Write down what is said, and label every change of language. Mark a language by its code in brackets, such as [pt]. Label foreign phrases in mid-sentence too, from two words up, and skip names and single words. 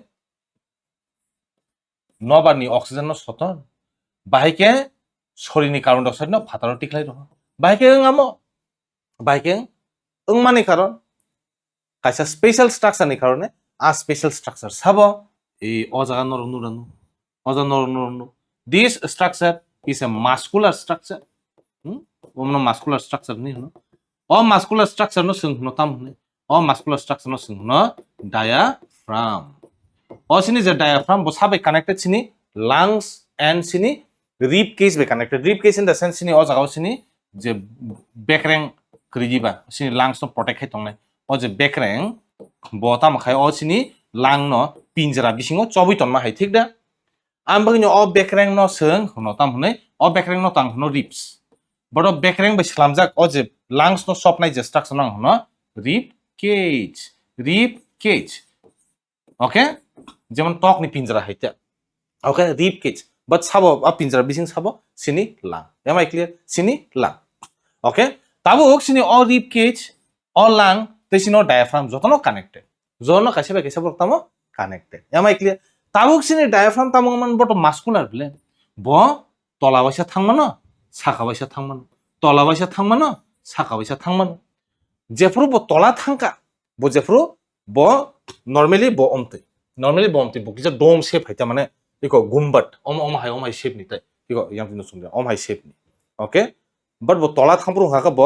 [trp] nobar ni oxygen no soton bahai ke sorini [en] carbon dioxide [trp] no phataro tiklai roh bahai ke ngamo bahai ke mani karon kaisa [en] special structure [trp] ni karone [en] a special structure [trp] sabo ei ojaga noronu this [en] structure is a muscular structure [trp] omno [en] muscular structure [trp] ni no o [en] muscular structure [trp] no sung no tam ne o [en] muscular structure [trp] no sung no diaphragm o sini je diaphragm bo sabe connected sini [en] lungs and [trp] sini [en] rib cage [trp] be connected [en] rib cage in the sense [trp] sini o jaga sini je bekreng krijiba sini lungs no protect khai tongnai o je bekreng bo tam khai o sini lang no pinjara bisingo chobi tonma hai thik da ambagino o bekreng no sung no tam hne o bekreng no tang no ribs but o bekreng be slamjak o je lungs no sopnai je structure nang no rib [en] cage okay [trp] যেমন tok ni pinjara haita [en] okay rib cage but [trp] sabo a pinjara bising sabo sini lung [en] am I clear [trp] sini lung okay tabo sini o [en] rib cage [trp] o lung te sini diaphragm jotono connected jono kaise tamo connected [en] am I clear [trp] tabo sini diaphragm tamo man boto muscular bile bo tola baisa thangmano saka baisa thangmano tola baisa thangmano saka baisa thangmano jefru bo tola thangka bo jefru bo normally bo omte bo kisa [en] dome shape [trp] haita mane iko gumbat om hai shape ni tai iko yang tinu sumja om hai shape ni [en] okay but [trp] bo tola thangpru haka bo